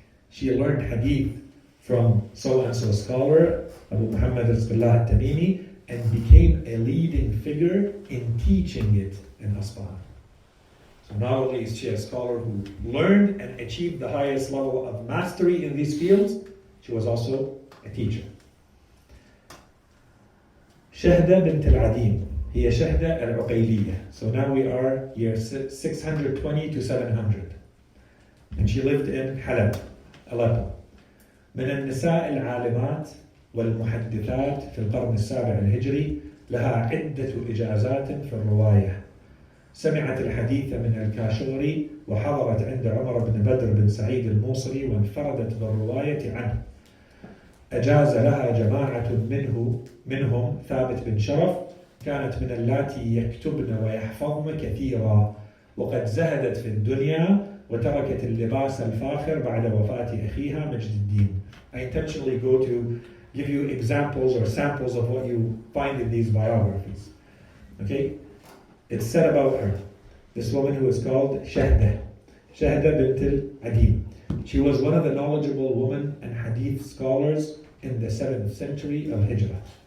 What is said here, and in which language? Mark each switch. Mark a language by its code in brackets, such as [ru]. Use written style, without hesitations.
[en] She learned hadith from so-and-so scholar, Abu Muhammad Rizqullah al-Tamimi, and became a leading figure in teaching it in Asfahan. So not only is she a scholar who learned and achieved the highest level of mastery in these fields, she was also a teacher. [ar] شهدة بنت العديم هي شهدة العقيلية. [en] So now we are year 620 to 700. And she lived in Halab, Aleppo. [ar] من النساء العالمات والمحدثات في القرن السابع الهجري، لها عدة إجازات في الرواية. سمعت الحديث من الكاشغري، وحضرت عند عمر بن بدر بن سعيد الموصلي، وانفردت بالرواية عنه. أجاز لها جماعة منهم ثابت بن شرف، كانت من اللاتي يكتبن ويحفظن كثيرا، وقد زهدت في الدنيا وتركت اللباس الفاخر بعد وفاة أخيها مجد الدين. [en] I intentionally go to give you examples or samples of what you find in these biographies. Okay? It's said about her, this woman who is called Shahda bint al-Adim. She was one of the knowledgeable women and hadith scholars in the 7th century of Hijrah.